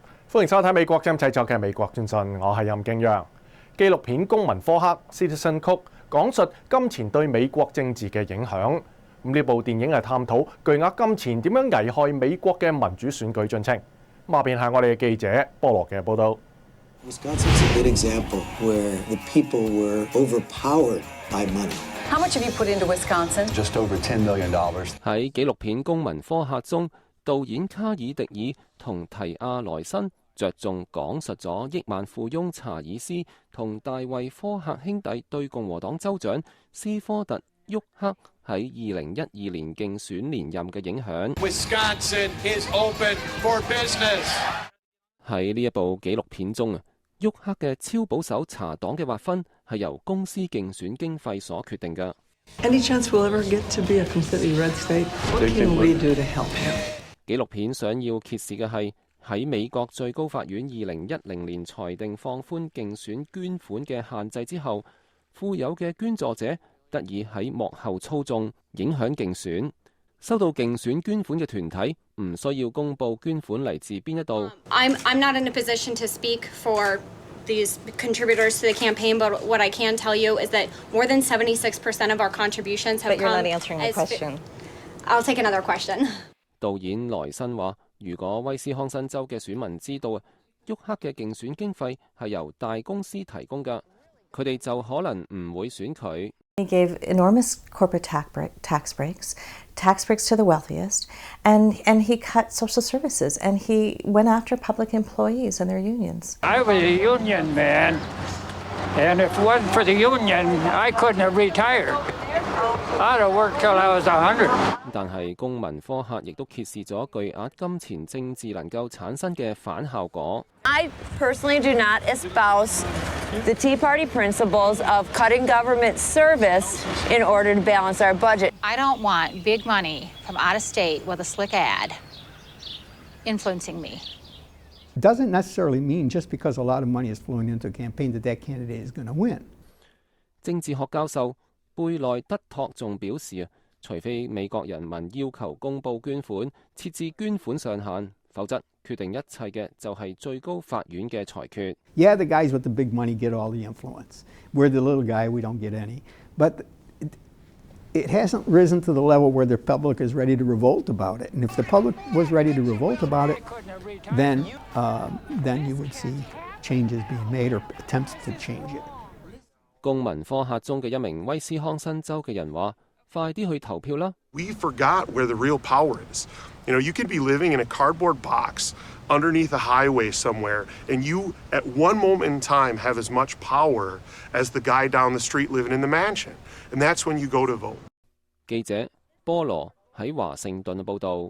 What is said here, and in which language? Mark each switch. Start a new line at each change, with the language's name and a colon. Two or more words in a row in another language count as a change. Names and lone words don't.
Cantonese: 歡迎收睇美國之音製作嘅《美國專訊》，我係任敬揚。紀錄片《公民科赫》（Citizen Koch） 講述金錢對美國政治嘅影響。呢部電影係探討巨額金錢點樣危害美國嘅民主選舉進程。下邊係我哋嘅記者菠蘿嘅報導。
English: Wisconsin's a good example where the people were overpowered by money. How much have you put into Wisconsin? Just over $10 million.
Cantonese: 喺紀錄片《公民科赫》中，導演卡爾迪爾同提亞萊辛着重講述咗億萬富翁查爾斯同大衛科赫兄弟對共和黨州長斯科特沃克喺2012年競選連任嘅影響。
English: Wisconsin is open for business.
Cantonese: 喺呢一部紀錄片中啊，沃克嘅超保守茶黨嘅劃分係由公司競選經費所決定嘅。
English: Any chance we'll ever get to be a completely red state? What can we do to help him?
Cantonese: 紀錄片想要揭示嘅係喺美國最高法院2010年裁定放寬競選捐款嘅限制之後，富有嘅捐助者得以喺幕後操縱影響競選。收到競選捐款嘅團體唔需要公佈捐款嚟自邊一度。
English: I'm not in a position to speak for these contributors to the campaign, but what I can tell you is that more than 76% of our contributions have come. But you're not answering the question. I'll take another question.
Cantonese: 導演萊辛話：如果威斯康辛州嘅選民知道沃克嘅競選經費係由大公司提供㗎，佢哋就可能唔會選佢。
English: He gave enormous corporate tax breaks to the wealthiest, and he cut social services, and he went after public employees and their unions. I was a union man, and if it wasn't for the union, I couldn't have retired. I'd have worked till I was 100.
Cantonese: 但係公民科赫亦都揭示咗巨額金錢政治能夠產生嘅反效果。
English: I personally do not espouse the Tea Party principles of cutting government service in order to balance our budget. I don't want big money from out of state with a slick ad influencing me. It doesn't necessarily mean just because a lot of money is flowing into a campaign that that candidate is going to win.
Cantonese: 政治學教授貝內德托仲表示除非美國人民要求公佈捐款，設置捐款上限，否則決定一切嘅就係最高法院嘅裁決。
English: Yeah, the guys with the big money get all the influence. We're the little guy, we don't get any. But it hasn't risen to the level where the public is ready to revolt about it. And if the public was ready to revolt about it, then you would see changes being made or attempts to change it.
Cantonese: 公民科赫中嘅一名威斯康辛州嘅人話：快啲去投票啦！
English: We forgot where the real power is. You know, you could be living in a cardboard box underneath a highway somewhere, and you, at one moment in time, have as much power as the guy down the street living in the mansion. And that's when you go to vote.
Cantonese: 記者菠蘿喺華盛頓報導。